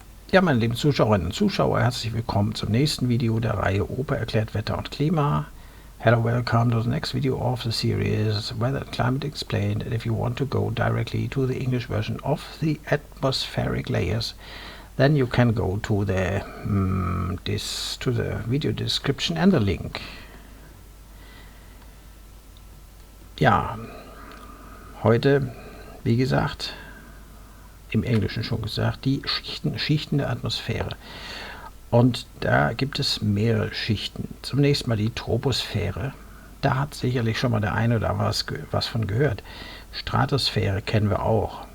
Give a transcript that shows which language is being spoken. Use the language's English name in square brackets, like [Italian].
[German] Ja, meine lieben Zuschauerinnen und Zuschauer, herzlich willkommen zum nächsten Video der Reihe Opa erklärt Wetter und Klima. [English] Hello, welcome to the next video of the series Weather and Climate Explained. And if you want to go directly to the English version of the atmospheric layers, then you can go to the video description and the link. [German] Ja, heute, wie gesagt, im Englischen schon gesagt, die Schichten der Atmosphäre. Und da gibt es mehrere Schichten. Zunächst mal die Troposphäre. Da hat sicherlich schon mal der eine oder was von gehört. Stratosphäre kennen wir auch.